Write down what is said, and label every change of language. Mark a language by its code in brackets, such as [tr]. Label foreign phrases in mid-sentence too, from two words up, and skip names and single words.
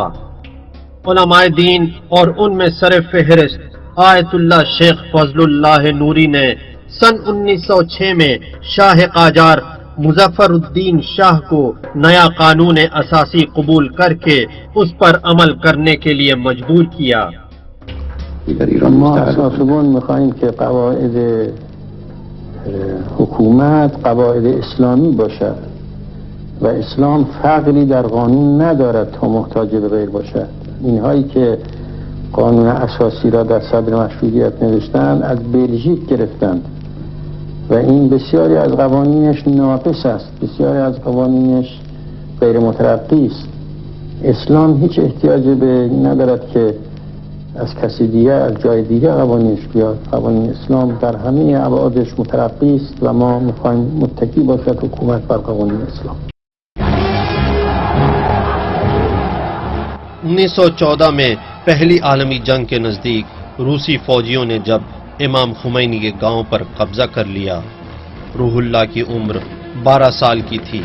[ur] علماء دین اور ان میں سر فہرست آیت اللہ شیخ فضل اللہ نوری نے سن 1906 میں شاہ قاجار مظفر الدین شاہ کو نیا قانون اساسی قبول کر کے اس پر عمل کرنے کے لیے مجبور کیا۔ [fa] ما اساسبان میخواهیم که قواعد حکومت قواعد اسلامی باشد و اسلام فقری در قانون ندارد تا محتاج به غیر باشد. اینهایی که قانون اساسی را در صدر مشروطیت نوشتند از بلژیک گرفتند و این بسیاری از قوانینش ناقص است، بسیاری از قوانینش غیر مترقی است. اسلام هیچ احتیاجی به ندارد که از کسی دیگر از جای دیگر قوانینش بیاد. قوانین اسلام در همه ابعادش مترقی است و ما میخوایم متکی باشد حکومت بر قوانین اسلام. [ur] 1914 میں پہلی عالمی جنگ کے نزدیک روسی فوجیوں نے جب امام خمینی کے گاؤں پر قبضہ کر لیا، روح اللہ کی عمر 12 سال کی تھی۔